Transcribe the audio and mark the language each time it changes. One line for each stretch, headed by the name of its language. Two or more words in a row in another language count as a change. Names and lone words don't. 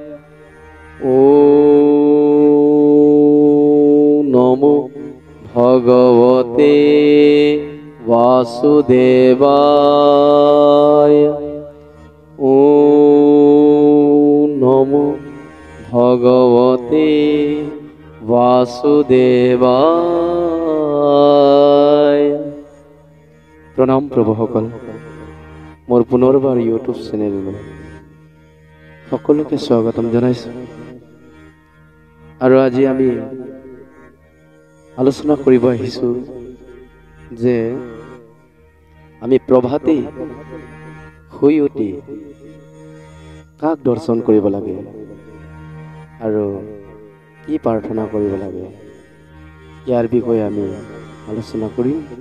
Sanskrit: ॐ नमो भगवते वासुदेवाय। ॐ नमो भगवते वासुदेवाय।
Assamese: प्रणाम প্ৰভুসকল, মোৰ পুনৰবাৰ ইউটিউব চেনেললৈ সকলোকে স্বাগতম জনাইছোঁ। আৰু আজি আমি আলোচনা কৰিব আহিছোঁ যে আমি প্ৰভাতে শুই উঠি কাক দৰ্শন কৰিব লাগে আৰু কি প্ৰাৰ্থনা কৰিব লাগে, ইয়াৰ বিষয়ে আমি আলোচনা কৰিম।